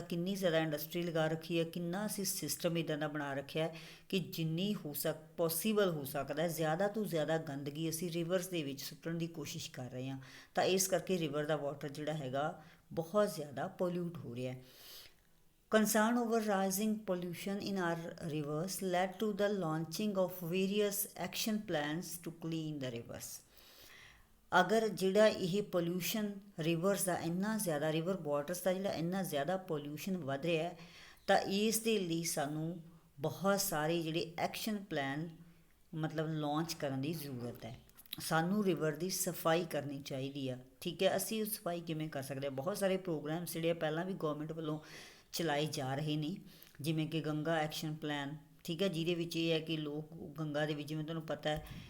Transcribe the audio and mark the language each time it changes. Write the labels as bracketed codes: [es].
[pa] ਕਿੰਨੀ ਜ਼ਿਆਦਾ ਇੰਡਸਟਰੀ ਲਗਾ ਰੱਖੀ ਹੈ, ਕਿੰਨਾ ਅਸੀਂ ਸਿਸਟਮ ਇੱਦਾਂ ਦਾ ਬਣਾ ਰੱਖਿਆ ਕਿ ਜਿੰਨੀ ਪੋਸੀਬਲ ਹੋ ਸਕਦਾ ਜ਼ਿਆਦਾ ਤੋਂ ਜ਼ਿਆਦਾ ਗੰਦਗੀ ਅਸੀਂ ਰਿਵਰਸ ਦੇ ਵਿੱਚ ਸੁੱਟਣ ਦੀ ਕੋਸ਼ਿਸ਼ ਕਰ ਰਹੇ ਹਾਂ, ਤਾਂ ਇਸ ਕਰਕੇ ਰਿਵਰ ਦਾ ਵਾਟਰ ਜਿਹੜਾ ਹੈਗਾ ਬਹੁਤ ਜ਼ਿਆਦਾ ਪੋਲਿਊਟ ਹੋ ਰਿਹਾ। [en] Concern over rising pollution in our rivers led to the launching of various action plans to clean the rivers। [pa] ਅਗਰ ਜਿਹੜਾ ਇਹ ਪੋਲਿਊਸ਼ਨ ਰਿਵਰਸ ਦਾ ਇੰਨਾ ਜ਼ਿਆਦਾ, ਰਿਵਰ ਵਾਟਰਸ ਦਾ ਜਿਹੜਾ ਇੰਨਾ ਜ਼ਿਆਦਾ ਪੋਲਿਊਸ਼ਨ ਵੱਧ ਰਿਹਾ ਹੈ, ਤਾਂ ਇਸ ਦੇ ਲਈ ਸਾਨੂੰ ਬਹੁਤ ਸਾਰੇ ਜਿਹੜੇ ਐਕਸ਼ਨ ਪਲਾਨ ਮਤਲਬ ਲਾਂਚ ਕਰਨ ਦੀ ਜ਼ਰੂਰਤ ਹੈ। ਸਾਨੂੰ ਰਿਵਰ ਦੀ ਸਫਾਈ ਕਰਨੀ ਚਾਹੀਦੀ ਆ। ਠੀਕ ਹੈ, ਅਸੀਂ ਸਫਾਈ ਕਿਵੇਂ ਕਰ ਸਕਦੇ ਹਾਂ, ਬਹੁਤ ਸਾਰੇ ਪ੍ਰੋਗਰਾਮਸ ਜਿਹੜੇ ਪਹਿਲਾਂ ਵੀ ਗੌਰਮੈਂਟ ਵੱਲੋਂ ਚਲਾਏ ਜਾ ਰਹੇ ਨੇ, ਜਿਵੇਂ ਕਿ ਗੰਗਾ ਐਕਸ਼ਨ ਪਲਾਨ। ਠੀਕ ਹੈ, ਜਿਹਦੇ ਵਿੱਚ ਇਹ ਹੈ ਕਿ ਲੋਕ ਗੰਗਾ ਦੇ ਵਿੱਚ, ਜਿਵੇਂ ਤੁਹਾਨੂੰ ਪਤਾ ਹੈ